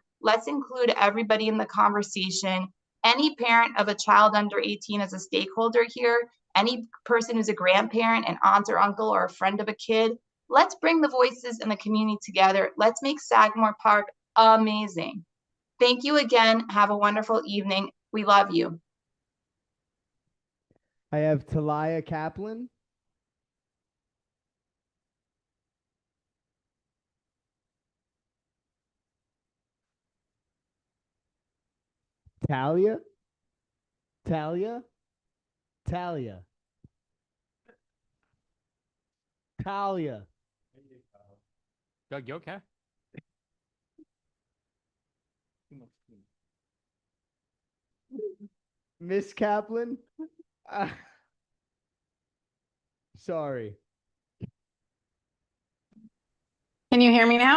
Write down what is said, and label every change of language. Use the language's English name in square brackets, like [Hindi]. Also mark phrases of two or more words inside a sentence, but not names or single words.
[English] Let's include everybody in the conversation. Any parent of a child under 18 as a stakeholder here, any person who's a grandparent, an aunt or uncle, or a friend of a kid. Let's bring the voices in the community together. Let's make Sagamore Park amazing. Thank you again. Have a wonderful evening. We love you. I have Talia Kaplan. Talia? Talia? Talia? Talia? Doug, you okay? Miss Kaplan? Sorry. Can you hear me now?